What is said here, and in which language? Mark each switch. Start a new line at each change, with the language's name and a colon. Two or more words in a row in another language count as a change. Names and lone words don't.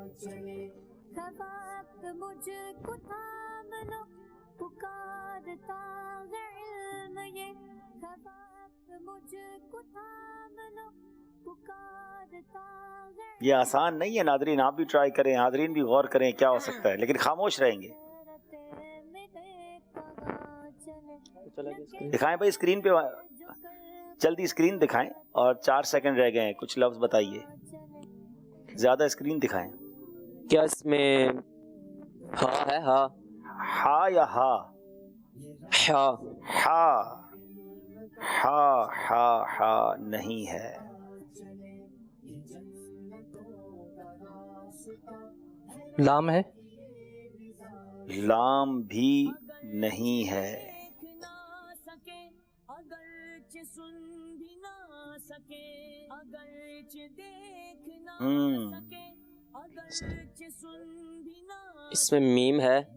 Urdu: یہ آسان نہیں ہے ناظرین، آپ بھی ٹرائی کریں، حاضرین بھی غور کریں کیا ہو سکتا ہے، لیکن خاموش رہیں گے۔ دکھائیں بھائی اسکرین پہ، جلدی اسکرین دکھائیں، اور 4 سیکنڈ رہ گئے ہیں، کچھ لفظ بتائیے، زیادہ اسکرین دکھائیں۔ کیا اس میں ہا ہے؟ ہا ہا یا ہا؟ ہا ہا ہا ہا ہا نہیں ہے۔ لام ہے؟ لام بھی نہیں ہے۔ اس میں میم ہے؟